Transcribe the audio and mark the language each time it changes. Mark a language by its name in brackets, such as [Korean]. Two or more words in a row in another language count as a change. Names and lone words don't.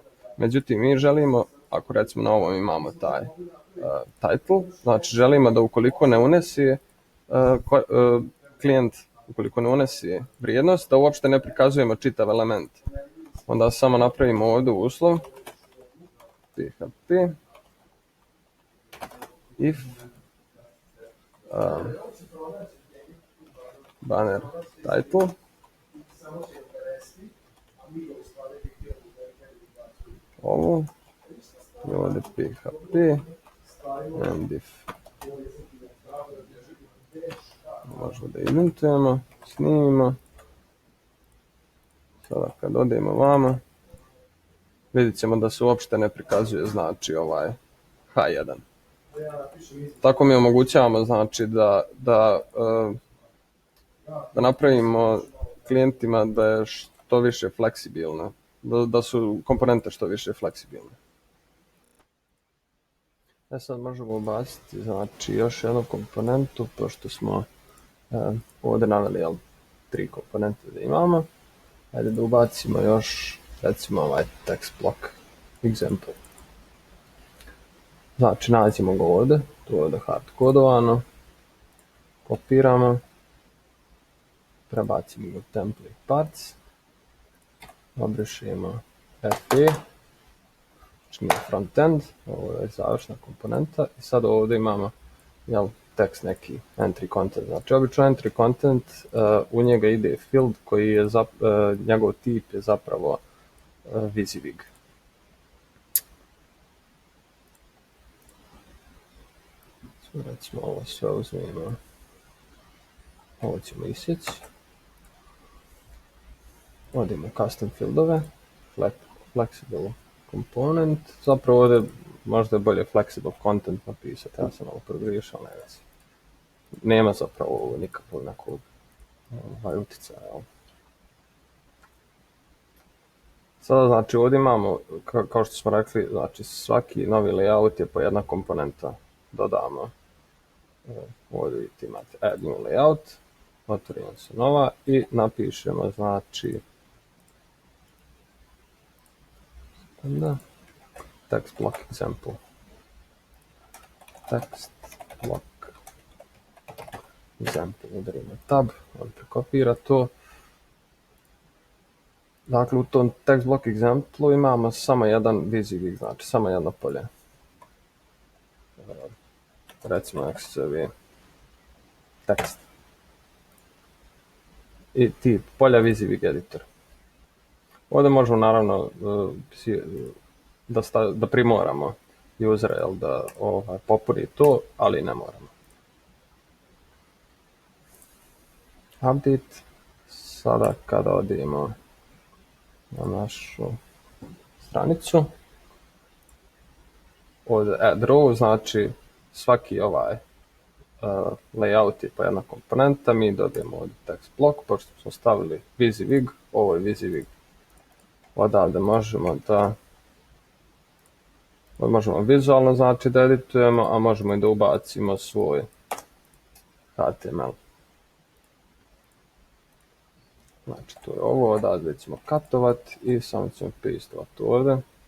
[Bosnian] Međutim, mi želimo, ako recimo na ovom imamo taj title, znači želimo da ukoliko ne unesi klijent, ukoliko ne unesi vrijednost, da uopšte ne prikazujemo čitav element. Onda samo napravimo ovdje uslov [English] php if banner title [Bosnian] ovo i ovdje [English] php and if [Bosnian] možemo da identujemo, snimimo. Sada kad odemo vamo, vidjet ćemo da se uopšte ne prikazuje, znači, ovaj H1. Tako mi omogućavamo, znači, da napravimo klijentima da je što više fleksibilno, da su komponente što više fleksibilne. Sad možemo ubaciti, znači, još jednu komponentu, pošto smo ovdje naveli 3 komponente da imamo. Ajde da ubacimo još, recimo, ovaj [English] text block example. [Bosnian] Znači, nađemo ga ovdje, tu je ovdje hard kodovano, kopiramo, prebacimo ga u [English] template parts, [Bosnian] obrišemo FE, znači nije frontend, ovo je završna komponenta, i sad ovdje imamo tekst neki [English] entry content. [Bosnian] Znači, obično [English] entry content, [Bosnian] u njega ide field koji je, njegov tip je zapravo WYSIWYG. Recimo, ovo sve uzmemo, ovo ćemo isjeći. Odimo u custom fieldove, [English] flexible component, [Bosnian] zapravo ovdje možda je bolje [English] flexible content [Bosnian] napisati, ja sam ovo pogriješio, ne vezi. Nema zapravo nikakvog nekog utjecaja. Sada, znači, ovdje imamo, kao što smo rekli, znači, svaki novi layout je po jedna komponenta. Dodamo, ovdje vidite imate [English] add new layout, [Bosnian] otvorimo se nova i napišemo, znači, [English] text block example. Text block example, [Bosnian] udarimo tab, on prekopira to. Dakle, u tom [English] text block example [Bosnian] imamo samo jedan WYSIWYG, znači samo jedno polje. Recimo, nek se zove tekst. I tip polja [English] WYSIWYG editor. [Bosnian] Ovdje možemo, naravno, da primoramo usera da popuni to, ali ne moramo. Update. Sada kada odemo na našu stranicu, ovdje [English] add row, [Bosnian] znači svaki ovaj layout je po jedna komponenta, mi dobijemo ovdje [English] text block, [Bosnian] pošto smo stavili WYSIWYG, ovo je WYSIWYG. Odavde možemo vizualno, znači, da editujemo, a možemo i da ubacimo svoj HTML. Znači, to je ovo, odavde ćemo katovati i samo ćemo pastovati ovdje.